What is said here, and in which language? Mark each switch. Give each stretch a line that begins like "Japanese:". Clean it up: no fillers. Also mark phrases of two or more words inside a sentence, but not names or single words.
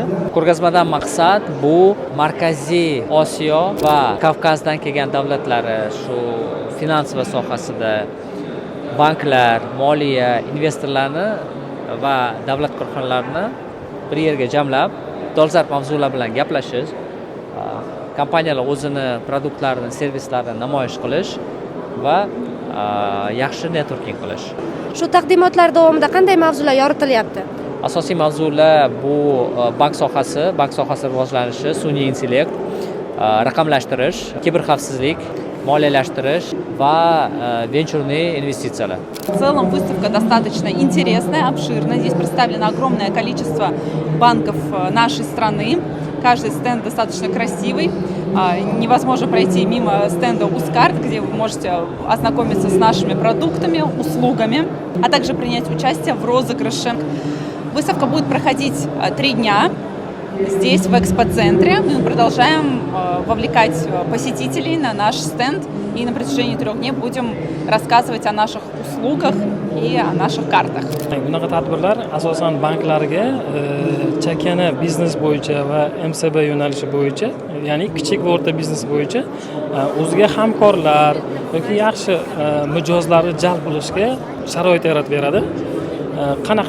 Uzbek: Ko'rgazmadan maqsad bu Markaziy Osiyo va Kavkazdan kelgan davlatlari shu finans va sohasida banklar, moliya, investorlarni va davlat korxonalarini bir yerga jamlab, dolzarb mavzular bilan gaplashish, kompaniyalar o'zini produktlarini, servislarini namoyish qilish va yaxshi networking qilish. Shu taqdimotlar davomida qanday mavzular yoritilyapti? Asosiy mavzular bu bank sohasi rivojlanishi, sun'iy intellekt, raqamlashtirish, kiberxavfsizlik, moliyalashtirish va
Russian: venchurные инвестициялар. В целом выставка достаточно интересная, обширная. Здесь представлено огромное количество банков нашей страны. Каждый стенд достаточно красивый. Невозможно пройти мимо стенда Ускарт, где вы можете ознакомиться с нашими продуктами, услугами, а также принять участие в розыгрыше. Выставка будет проходить 3 дня. Здесь, в экспоцентре, мы продолжаем вовлекать посетителей на наш стенд и на протяжении 3 дней будем рассказывать о наших услугах и о наших kартах.
Uzbek: Bunaqa tadbirlar asosan banklarga chakana biznes bo'yicha va MSB yo'nalishi bo'yicha, ya'ni kichik va o'rta biznes bo'yicha o'ziga hamkorlar yoki yaxshi mijozlarni jalb qilishga sharoit yaratib beradi. Qanaqa?